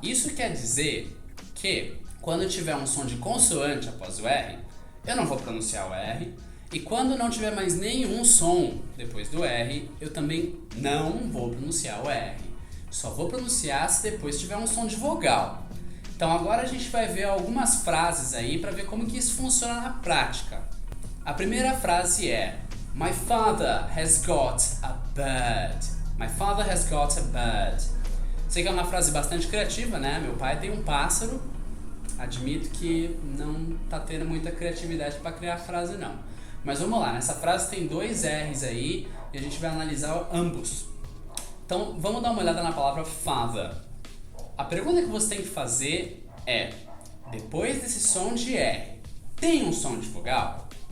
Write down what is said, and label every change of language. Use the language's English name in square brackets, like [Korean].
[Portuguese] Isso quer dizer que quando tiver um som de consoante após o R, eu não vou pronunciar o R, e quando não tiver mais nenhum som depois do R, eu também não vou pronunciar o R. Só vou pronunciar se depois tiver um som de vogal. Então agora a gente vai ver algumas frases aí para ver como que isso funciona na prática. A primeira frase é: [English] My father has got a bird. My father has got a bird. [Portuguese] Sei que é uma frase bastante criativa, né? Meu pai tem um pássaro. Admito que não tá tendo muita criatividade para criar a frase, não. Mas vamos lá, nessa frase tem dois R's aí e a gente vai analisar ambos. Então, vamos dar uma olhada na palavra father. A pergunta que você tem que fazer é: depois desse som de R, tem um som de vogal?